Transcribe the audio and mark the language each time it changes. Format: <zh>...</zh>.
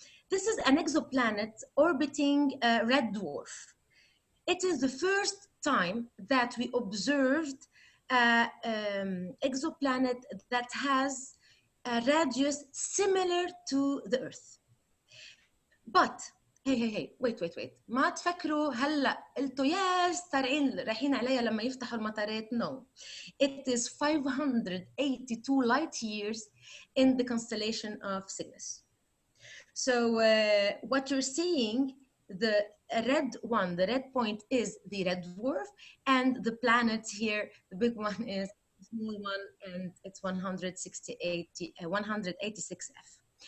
<en>This is an exoplanet orbiting a red dwarf. It is the first time that we observed an exoplanet that has a radius similar to the Earth. But hey wait</en> <ar>ما تفكروا هلا قلتوا يا سارعين رايحين عليها لما يفتحوا المطارات.</ar> <en>No, it is 582 light years in the constellation of Cygnus. So what you're seeing, the red one, the red point is the red dwarf, and the planet here, the big one, is the small one, and it's 186f.</en>